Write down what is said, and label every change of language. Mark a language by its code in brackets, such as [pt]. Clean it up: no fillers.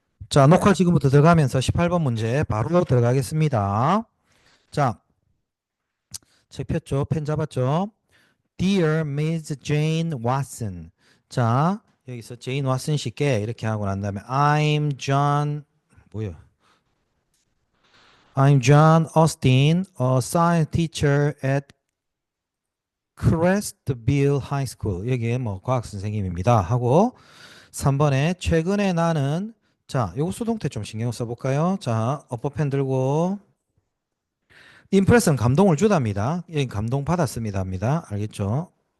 [ko] 자, 녹화 지금부터 들어가면서 18번 문제 바로 들어가겠습니다. 자, 책 폈죠? 펜 잡았죠? [en] Dear Miss Jane Watson. [ko] 자, 여기서 제인 왓슨 씨께 이렇게 하고 난 다음에 [en] I'm John, [ko] 뭐야? [en] I'm John Austin, a science teacher at Crestville High School. [ko] 여기에 뭐 과학 선생님입니다. 하고 3번에 최근에 나는 자, 요거 수동태 좀 신경 써볼까요? 자, 어퍼펜 들고 임프레스는 감동을 주답니다. 여기 감동 받았습니다. 합니다. 알겠죠?